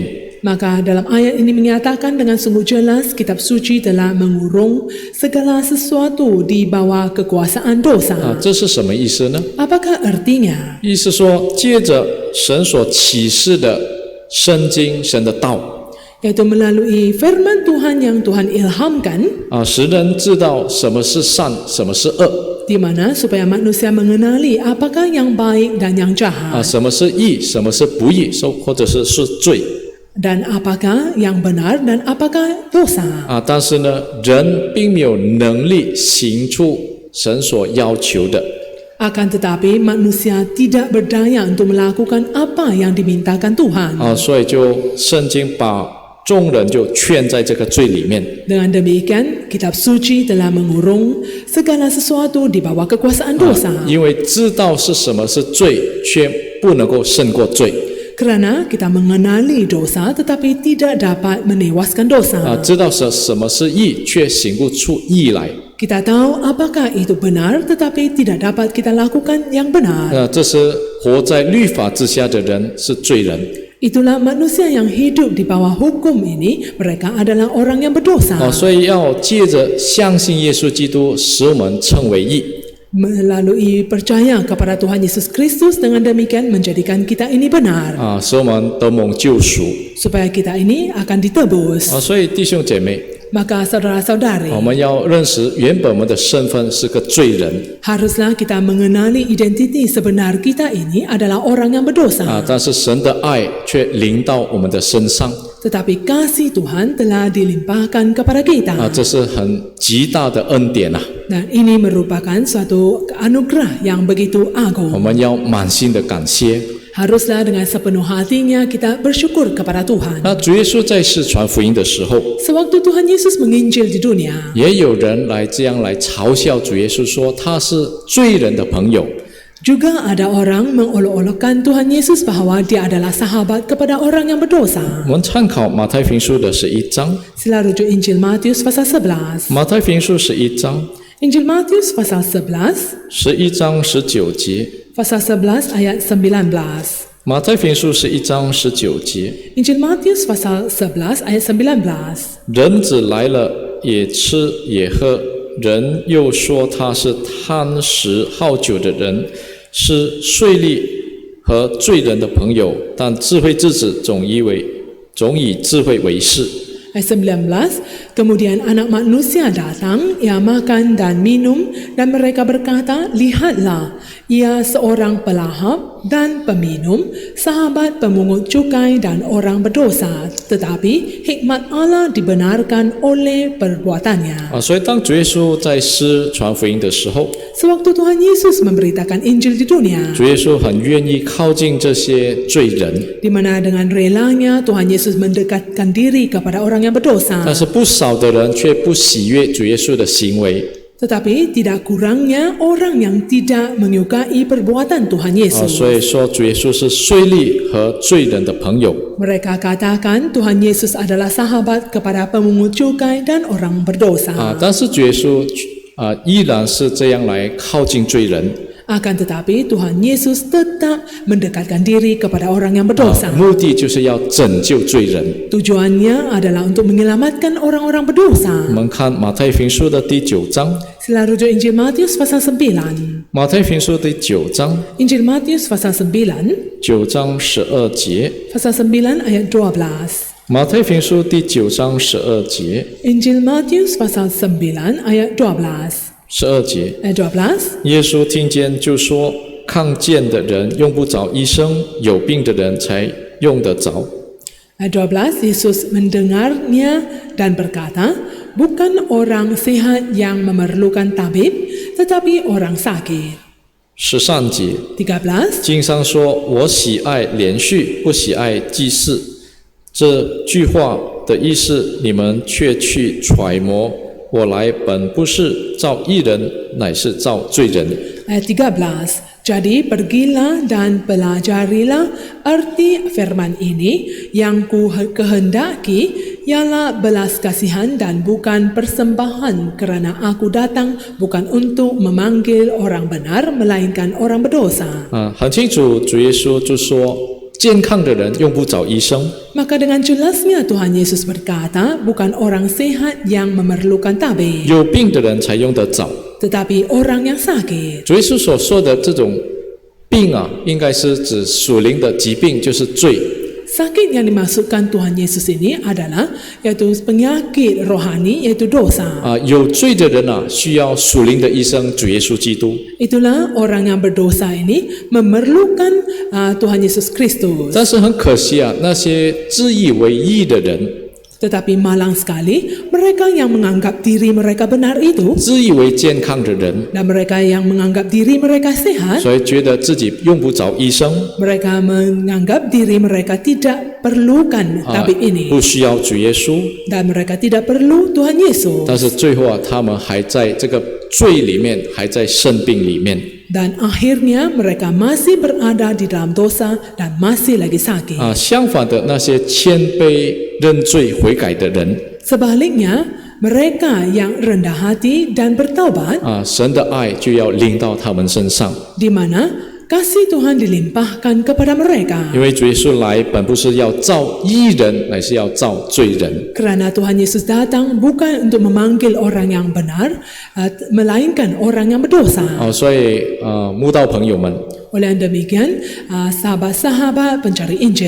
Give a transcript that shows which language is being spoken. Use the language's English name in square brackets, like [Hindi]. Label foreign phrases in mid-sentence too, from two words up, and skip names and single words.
[Malay] Maka dalam ayat ini menyatakan dengan sungguh jelas kitab suci telah mengurung segala sesuatu di bawah kekuasaan dosa. [Chinese] 这是什么意思呢？ [Malay] Apakah artinya? [Chinese] 意思说，借着神所启示的圣经、神的道， [Malay] Yaitu melalui firman Tuhan yang Tuhan ilhamkan, [Chinese] 使人知道什么是善，什么是恶， [Malay] di mana supaya manusia mengenali apakah yang baik dan yang jahat, [Chinese] 什么是义，什么是不义，或者是罪。 [Malay] dan apakah yang benar dan apakah dosa. [Chinese] 但是呢，人并没有能力行出神所要求的。 [Malay] Akan tetapi manusia tidak berdaya untuk melakukan apa yang dimintakan Tuhan. [Chinese] 所以就圣经把众人就劝在这个罪里面。 [Malay] Dengan demikian, kitab suci telah mengurung segala sesuatu di bawah kekuasaan dosa. [Chinese] 因为知道是什么是罪，却不能够胜过罪。 [Malay] Kerana kita mengenali dosa tetapi tidak dapat menewaskan dosa. [Chinese] 知道什么是义，却行不出义来。 [Malay] Kita tahu apakah itu benar tetapi tidak dapat kita lakukan yang benar. [Chinese] 这是活在律法之下的人是罪人。 [Malay] Itulah manusia yang hidup di bawah hukum ini, mereka adalah orang yang berdosa. [Chinese] 所以要借着相信耶稣基督，使我们称为义。 [Malay] Melalui percaya kepada Tuhan Yesus Kristus, dengan demikian menjadikan kita ini benar. [Chinese] 使我们得蒙救赎。 [Malay] Supaya kita ini akan ditebus. [Chinese] 所以弟兄姐妹， [Malay] Maka saudara-saudari, [Chinese] 我们要认识原本我们的身份是个罪人。 [Malay] haruslah kita mengenali identiti sebenar kita ini adalah orang yang berdosa. [Chinese] 但是神的爱却临到我们的身上。 [Malay] Tetapi kasih Tuhan telah dilimpahkan kepada kita. [Chinese] 这是很极大的恩典啊！ [Malay] Dan ini merupakan suatu anugerah yang begitu [Chinese] 我 [Malay] agung. [Chinese] 们要满心的感谢。 [Malay] Haruslah dengan sepenuh hatinya kita bersyukur kepada Tuhan. [Chinese] 那主耶稣在世传福音的时候， [Malay] Sewaktu Tuhan Yesus menginjil di dunia, [Chinese] 也有人这样来嘲笑主耶稣，说他是罪人的朋友。 [Malay] juga ada orang mengolok-olokkan Tuhan Yesus bahwa dia adalah sahabat kepada orang yang berdosa. [Chinese] 我们参考马太福音书的11章， [Malay] Sila rujuk Injil Matius pasal 11. [Chinese] 马太福音书11章 [Malay] Injil Matius pasal 11, [Chinese] ，11 章19节， [Malay] pasal 11 ayat 19. [Chinese] 马太福音书11章19节， [Malay] Injil Matius pasal 11 ayat 19. [Chinese] 人子来了，也吃也喝，人又说他是贪食好酒的人，是税吏和罪人的朋友，但智慧之子总以智慧为是。 [Malay] Ayat 19, kemudian anak manusia datang, ia makan dan minum, dan mereka berkata, lihatlah, ia seorang pelahap dan peminum, sahabat pemungut cukai dan orang berdosa, tetapi hikmat Allah dibenarkan oleh perbuatannya. [Chinese] 所以当主耶稣在世传福音的时候， [Malay] Sewaktu Tuhan Yesus memberitakan Injil di dunia, [Chinese] 主耶稣很愿意靠近这些罪人， [Malay] di mana dengan relanya Tuhan Yesus mendekatkan diri kepada orang yang berdosa. [Chinese] 但是不少的人却不喜悦主耶稣的行为。 [Malay] Tetapi tidak kurangnya orang yang tidak menyukai perbuatan Tuhan Yesus. [Chinese] 所以说主耶稣是税吏和罪人的朋友。 [Malay] Mereka katakan Tuhan Yesus adalah sahabat kepada pemungut cukai dan orang berdosa. [Chinese] 但是主耶稣依然是这样来靠近罪人。 [Malay] Akan tetapi Tuhan Yesus tetap mendekatkan diri kepada orang yang berdosa. [Chinese] 目的就是要拯救罪人。 [Malay] Tujuannya adalah untuk menyelamatkan orang-orang berdosa. [Chinese] 我们看马太福音书的第9章， [Malay] Sila rujuk Injil Matius pasal 9. [Chinese] 马太福音书第9章 [Malay] Injil Matius pasal 9, [Chinese] ，9 章12节， [Malay] pasal 9 ayat 12. [Chinese] 马太福音书第9章12节， [Malay] Injil Matius pasal 9 ayat 12. [Chinese] 12 节， [Malay] Ayat 12. [Chinese] 耶稣听见就说：“看见的人用不着医生，有病的人才用得着。” [Malay] Ayat 12, Yesus mendengarnya dan berkata, bukan orang sehat yang memerlukan tabib, tetapi orang sakit. [Chinese] 13 节， [Malay] 13, [Chinese] 经上说：“我喜爱连续，不喜爱祭祀。” 这句话的意思，你们却去揣摩。我来本不是造义人，乃是造罪人。 [Malay] ayat 13, jadi pergilah dan pelajarilah arti firman ini, yang ku kehendaki ialah belas kasihan dan bukan persembahan, kerana aku datang bukan untuk memanggil orang benar, melainkan orang berdosa. [Chinese] 很清楚，主耶稣就说：“健康的人用不着医生。” [Malay] Maka dengan jelasnya Tuhan Yesus berkata, bukan orang sehat yang memerlukan tabib, [Chinese] 有病的人才用得着。 [Malay] tetapi orang yang sakit. [Chinese] 主耶稣所说的这种病应该是指属灵的疾病，就是罪。 [Malay] Sakit yang dimaksudkan Tuhan Yesus ini adalah yaitu penyakit rohani, yaitu dosa. [Chinese] 有罪的人需要属灵的医生，主耶稣基督。 [Malay] Itulah orang yang berdosa ini memerlukan Tuhan Yesus Kristus. [Chinese] 但是很可惜那些自以为义的人， [Malay] Tetapi malang sekali mereka yang menganggap diri mereka benar itu, [Chinese] 自以为健康的人， [Malay] dan mereka yang menganggap diri mereka sehat, [Chinese] 所以觉得自己用不着医生， [Malay] mereka menganggap diri mereka tidak perlukan tabib [Chinese] 不 [Malay] ini, [Chinese] 需要主耶稣。 [Malay] dan mereka tidak perlu Tuhan Yesus. [Chinese] 但是最后他们还在这个罪里面，还在生病里面。 [Malay] Dan akhirnya mereka masih berada di dalam dosa dan masih lagi sakit. [Chinese] 相反的，那些谦卑认罪悔改的人， [Malay] Sebaliknya, mereka yang rendah hati dan bertaubat, [Chinese] 神的爱就要临到他们身上。 [Malay] di mana kasih Tuhan dilimpahkan kepada mereka. [Chinese] 因为主耶稣来本不是要造义人，乃是要造罪人。 [Malay] Kerana Tuhan Yesus datang bukan untuk memanggil orang yang benar, melainkan orang yang berdosa. [Chinese] 所以慕道朋友们， [Malay] Oleh demikian, sahabat-sahabat pencari Injil,